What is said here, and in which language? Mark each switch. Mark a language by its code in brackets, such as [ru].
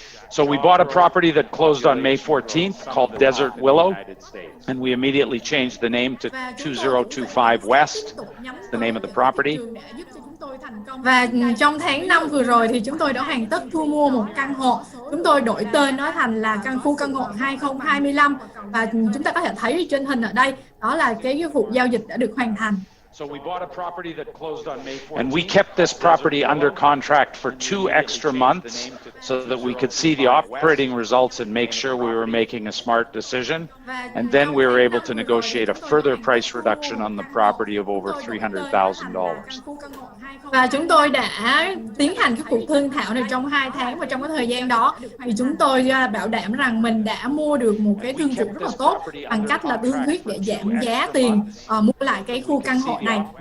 [en] So we bought a property that closed on May 14th called Desert Willow, and we immediately changed the name to 2025 West, the name of the property. [vi] Và trong tháng 5 vừa rồi thì chúng tôi đã hoàn tất thu mua một căn hộ. Chúng tôi đổi tên nó thành là khu căn hộ 2025 và chúng ta có thể thấy trên hình ở đây, đó là cái vụ giao dịch đã được hoàn thành. [en] So we bought a property that closed on May 14th. And we kept this property under contract for 2 extra months so that we could see the operating results and make sure we were making a smart decision. And then we were able to negotiate a further price reduction on the property of over $300,000. [vi] Và chúng tôi đã tiến hành cái cuộc thương thảo này trong 2 tháng, và trong cái thời gian đó thì chúng tôi bảo đảm rằng mình đã mua được một cái thương vụ rất là tốt bằng cách là thương thuyết để giảm giá tiền mua lại cái khu căn hộ này.